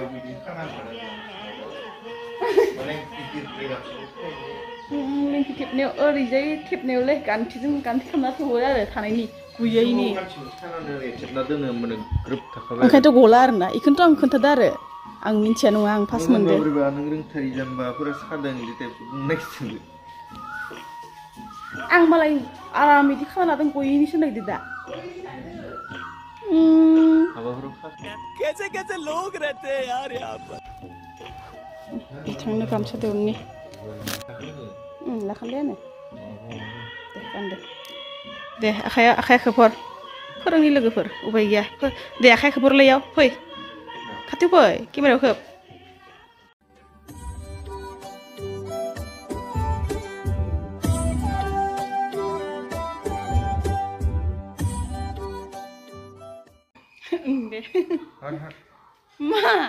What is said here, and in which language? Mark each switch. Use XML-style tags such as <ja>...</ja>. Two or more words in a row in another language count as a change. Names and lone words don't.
<brx>लिंथि थेबनायाव ओरैजाय थेबनायावलै गान्थि खालामना थेबो आरो थानायनि गुयैनि ओंखायनोथ' गला आरोना बेखौनोथ' आं खोन्थादो आरो आं मिन्थिया नङा आं फार्स्ट मोनदों नों रोंथारि जाम्बाफोरा सादों आं मालाय आराम बिदि खालामना दों गयैनिसो नायदो दा</brx> <hi>कैसे लोग रहते हैं यार यहाँ पर</hi> <brx>बिथांनो गामसा दौनि लाखांबायानो दे गानदो दे आखाइ खोफोर फोरोंनि लोगोफोर उपाय गैया दे आखाइ खोफोरलायाव फै खाथियाव फै केमेरायाव खोब दे मा</brx>